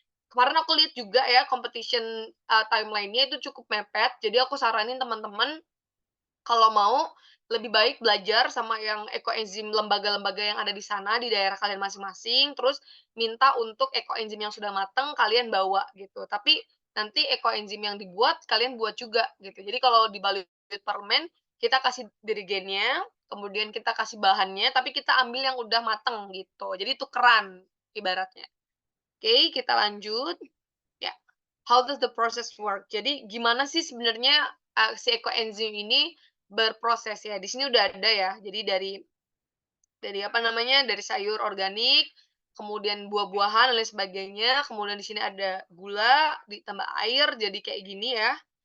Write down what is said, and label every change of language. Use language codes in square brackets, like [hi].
[id] Kemarin aku lihat juga ya competition, timeline-nya itu cukup mepet, jadi aku saranin teman-teman kalau mau lebih baik belajar sama yang ekoenzim lembaga-lembaga yang ada di sana, di daerah kalian masing-masing, terus minta untuk ekoenzim yang sudah mateng kalian bawa gitu. Tapi nanti ekoenzim yang dibuat, kalian buat juga gitu. Jadi kalau di Balut Permen, kita kasih dirigennya, kemudian kita kasih bahannya, tapi kita ambil yang udah mateng gitu. Jadi tukeran ibaratnya. Oke, kita lanjut. [en] Ya, how does the process work? [id] Jadi gimana sih sebenarnya, si ekoenzim ini berproses ya? Di sini udah ada ya. Jadi dari apa namanya, dari sayur organik, kemudian buah-buahan dan lain sebagainya, kemudian di sini ada gula, ditambah air jadi kayak gini ya.